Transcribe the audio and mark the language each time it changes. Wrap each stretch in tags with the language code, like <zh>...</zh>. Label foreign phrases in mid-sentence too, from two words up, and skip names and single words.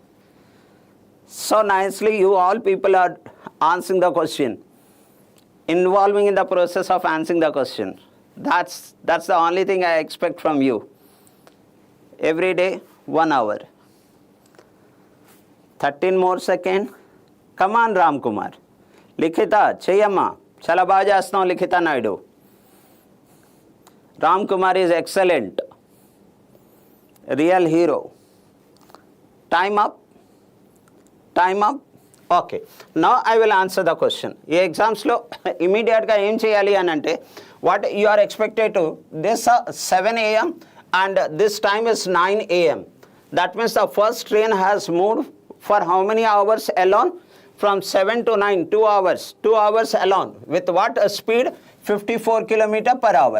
<en>So nicely you all people are answering the question, involving in the process of answering the question. That's the only thing I expect from you. Every day, 1 hour. 13 more seconds. Come on, Ram Kumar. Likhita, Chayamma.</en> <te>Chala baga chestnavu, Likhita Naidu.</te> <en>Ram Kumar is excellent. Real hero. Time up. Okay. Now I will answer the question.</en> <te>Ee exams lo immediate ga em cheyali anante,</te> <en>what you are expected to, this 7 a.m. and this time is 9 a.m. That means the first train has moved for how many hours alone? From 7 to 9, 2 hours. 2 hours alone. With what speed? 54 kilometer per hour.</en>